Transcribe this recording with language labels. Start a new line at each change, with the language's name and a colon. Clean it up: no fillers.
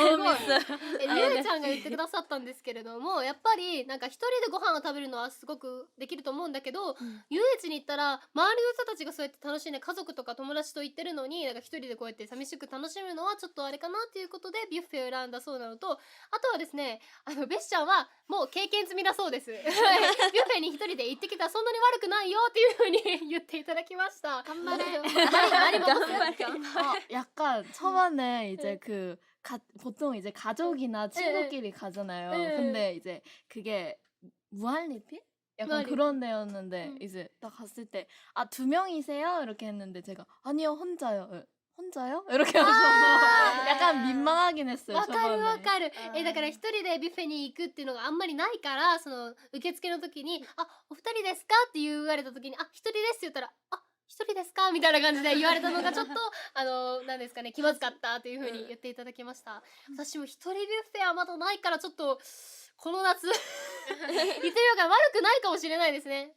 Japanese: ゆえちゃんが言ってくださったんですけれども、やっぱりなんか一人でご飯を食べるのはすごくできると思うんだけど、遊園地に行ったら周りの人たちがそうやって楽しんで家族とか友達と行ってるのになんか一人でこうやって寂しく楽しむのはちょっとあれかなっていうことでビュッフェを選んだそうなのと、あとはですね、ベッシャンはもう経験済みだそうです。ビュッフェに一人で行ってきたらそんなに悪くないよっていうふうに言っていただきました。頑張れ。
Korean: 많이 먹었어요. 약간 초반에 이제 보통 이제 가족이나 친구끼리 가잖아요. 네. 근데 이제 그게 무한리필? 약간 무한리필. 그런 데였는데 이제 딱 갔을 때 두 명이세요? 이렇게 했는데 제가 아니요 혼자요. 혼자요? 이렇게 하셔서 약간 민망하긴 했어요.
Japanese: わかる
Korean: 초반에.
Japanese: わかる。だから一人でビュッフェに行くっていうのがあんまりないから、その受付の時にお二人ですかって言われた時に一人ですって言ったら一人ですかみたいな感じで言われたのがちょっとなんですかね、気まずかったというふうに言っていただきました。私も一人ビュッフェはまだないからちょっとこの夏行ってみようかな。悪くないかもしれないですね。